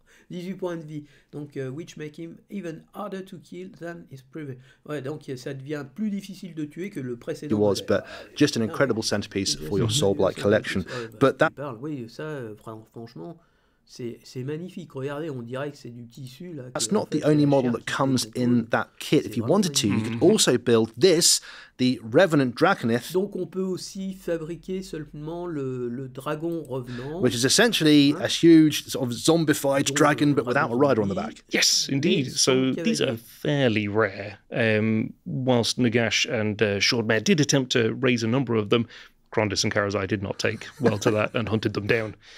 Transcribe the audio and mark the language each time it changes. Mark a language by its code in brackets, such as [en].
[fr] 18 points de vie, donc [en] which make him even harder to kill than his previous. [fr] Ouais, donc ça devient plus difficile de tuer que le précédent. [en] Was, but just an incredible centerpiece for your Soulblight collection. But that. [fr] Oui, ça, franchement. C'est magnifique. Regardez, on dirait que c'est du tissu là. [en] That's not the only model that comes in that kit. If you wanted to, you could also build this, the Revenant Draconith. [fr] Donc on peut aussi fabriquer seulement le dragon revenant, [en] which is essentially a huge sort of zombified dragon, but without a rider on the back. Yes, indeed. So these are fairly rare. Whilst Nagash and Shordmare did attempt to raise a number of them, Grondis and Karazai did not take well to that and hunted them down.